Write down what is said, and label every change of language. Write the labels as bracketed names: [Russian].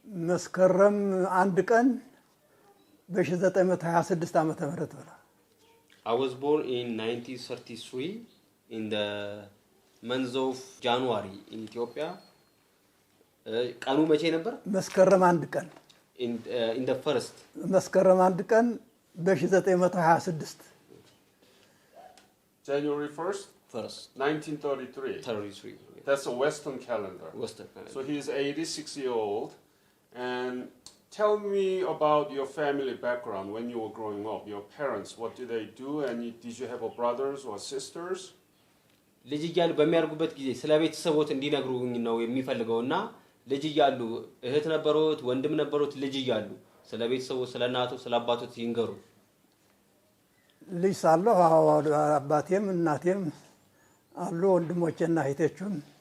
[Amharic] መስከረም አንድ ቀን በ1926 ዓመተ ምህረት ነው [English] I was born in 1933 in the month of January in Ethiopia [Amharic] ቀኑ መቼ ነበር መስከረም አንድ ቀን [English] in the first [Amharic] መስከረም አንድ ቀን በ1926 [English] January 1st? First 1933. 33 That's a Western calendar. Western calendar. So he's 86 years old. And tell me about your family background when you were growing up. Your parents, what did they do? And did you have brothers or sisters? [Amharic] ልጅ እያሉ በሚያርጉበት ጊዜ ስለ ቤተሰቦት እንዲነግሩኝ ነው የሚፈልገውና ልጅ እያሉ እህት ነበሩት ወንድም ነበሩት ልጅ እያሉ ስለ ቤተሰቦት ስለ እናቱ ስለ አባቶት ይንገሩ ልጅ ሳለሁ አባቴም እናቴም አሉ ወንድሞቼና እህቶቹም